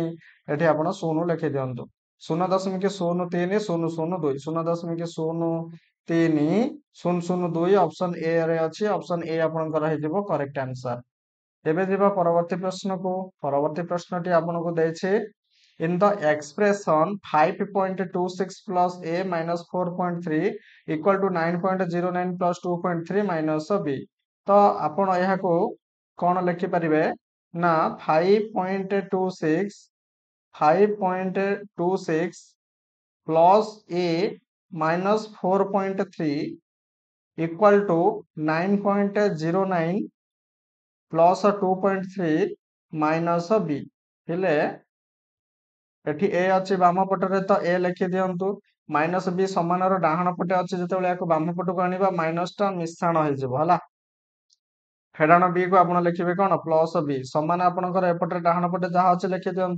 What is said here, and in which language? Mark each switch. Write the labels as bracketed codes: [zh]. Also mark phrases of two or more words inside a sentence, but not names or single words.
[or] ଏଠି ଆପଣ 0 ଲେଖି ଦିଅନ୍ତୁ। 0.03 002 0.03 002 ଅପସନ ଏ ରେ ଅଛି। ଅପସନ ଏ ଆପଣଙ୍କର ହେଇଯିବ [en] correct answer. [or] ଏବେ ଯିବା ପରବର୍ତ୍ତୀ ପ୍ରଶ୍ନକୁ। ପରବର୍ତ୍ତୀ ପ୍ରଶ୍ନଟି ଆପଣଙ୍କୁ ଦେଇଛି, [en] in the expression 5.26 plus a minus 4.3 equal to 9.09 plus 2.3 minus b। [or] ତ ଆପଣ ଏହାକୁ କଣ ଲେଖିପାରିବେ ନା [en] 5.26 plus a minus 4.3 equal to 9.09 plus 2.3 minus b। [or] ହେଲେ ଏଠି a ଅଛି ବାମ ପଟରେ, ତ a ଲେଖି ଦିଅନ୍ତୁ। ମାଇନସ b ସମାନର ଡାହାଣ ପଟେ ଅଛି, ଯେତେବେଳେ ଏହାକୁ ବାମ ପଟକୁ ଆଣିବା ମାଇନସଟା ମିଶାଣ ହେଇଯିବ ହେଲା। ଫେଡାଣ b କୁ ଆପଣ ଲେଖିବେ କଣ? ପ୍ଲସ b ସମାନ ଆପଣଙ୍କର ଏପଟରେ ଡାହାଣ ପଟେ ଯାହା ଅଛି ଲେଖି ଦିଅନ୍ତୁ।